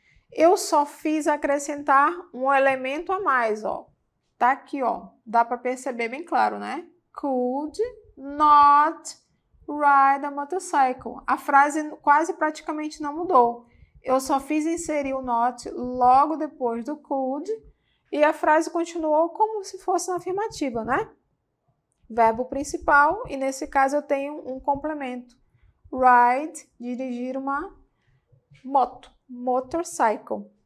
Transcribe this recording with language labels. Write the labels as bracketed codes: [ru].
[pt] Eu só fiz acrescentar um elemento a mais, ó. Tá aqui, ó. Dá para perceber bem claro, né? [en] Could not ride a motorcycle. [pt] A frase quase praticamente não mudou. Eu só fiz inserir o not logo depois do could e a frase continuou como se fosse uma afirmativa, né? Verbo principal e nesse caso eu tenho um complemento. Ride, dirigir uma moto, motorcycle.